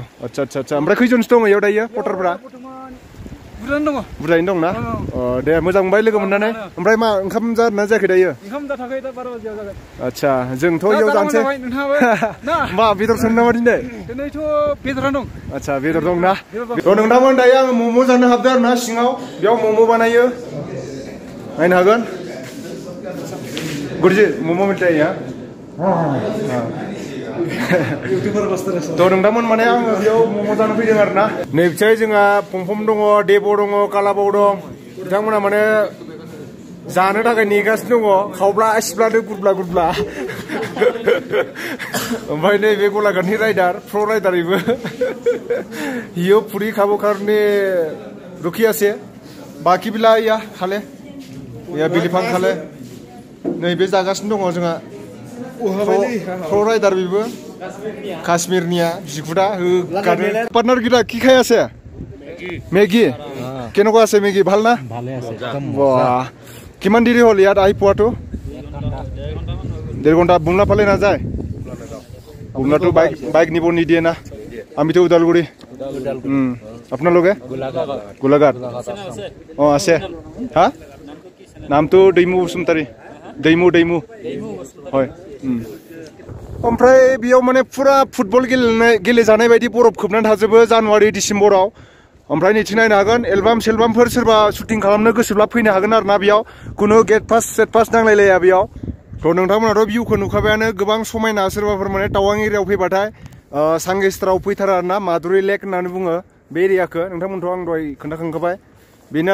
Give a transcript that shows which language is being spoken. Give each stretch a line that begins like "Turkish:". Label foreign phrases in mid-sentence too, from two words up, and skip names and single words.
Bodo: आच्छा आच्छा आच्छा ओमफ्राय खैजनसो दङ इयाव दायो पर्टारफोरा बुरजायैनो दं ना दे मोजां मोनबाय लोगो मोननानै ओमफ्राय मा ओंखाम जादोंना जायाखै दायो ओंखाम जाथाखै दा 12 बाजियाव जागोन आच्छा जोंथ' इयाव जानोसै मा बेदर संनो नामा दिनैथ' बेदरानो दं आच्छा बेदर दं ना थ' नोंथांमोन दायो आङो मम' जानो हाबदों आरो ना सिङाव बेयाव मम' बानायो नायनो हागोन गुरुजी मम'
Hindi: मिलता है यहाँ
Bodo: थ' नोंथांमोन माने आङो बेयाव मम' जानो फैदों आरो ना नैबेथिं जोंहा फंफम दङ देब' दङ कालाबाव दं बिथांमोना माने जानो थाखाय नेगासिनो दङ खावब्ला सिब्लानो गुरब्ला गुरब्ला ओमफ्राय नैबे गलाघाटनि राइडार प्र' राइडार इबो इयो पुरी खाबो कारने रुकिया से बाकी बिला या खाले या बिलिफां खाले नैबे जागासिनो दङ जोंहा प्र' राइडार बेबो काश्मीरनिया बिखुदा होगारो पार्टनार गिरा
Assamese: কি খাই আছে মেগী কেনেকুৱা আছে মেগী ভাল না ভালে আছে বাহ কিমান দেৰি হ'ল ইয়াত আহি পোৱাটো 1.5 ঘণ্টা বুমলা ফালে না যায় বুমলাটো বাইক নিব নিদিয়ে না আমিতো উদালগুৰি আপোনালোকে গোলাঘাট আছে হা নামটো दैमु बसुमतारी दैमु হয়
Bodo: ओमफ्राय बेयाव माने फुरा फुटबल गेलेजानाय बायदि बरफ खोबनानै थाजोबो जानुवारि डिसेम्बराव ओमफ्राय नैथिं नायनो हागोन एलबाम सेलबामफोर सोरबा शुटिं खालामनो गोसोब्ला फैनो हागोन आरो ना बेयाव खुनु गेट पास सेट पास नांलायलाया बेयाव थ' नोंथांमोनाथ' भिउखौ नुखाबायानो गोबां समायना सोरबाफोर माने टावां एरियायाव फैबाथाय सांगेस्टाराव फैथारा आरो ना माधुरि लेक होननानै बुङो बे एरियाखौ नोंथांमोनथ' आं दहाय खोन्थाखांखाबाय बेनो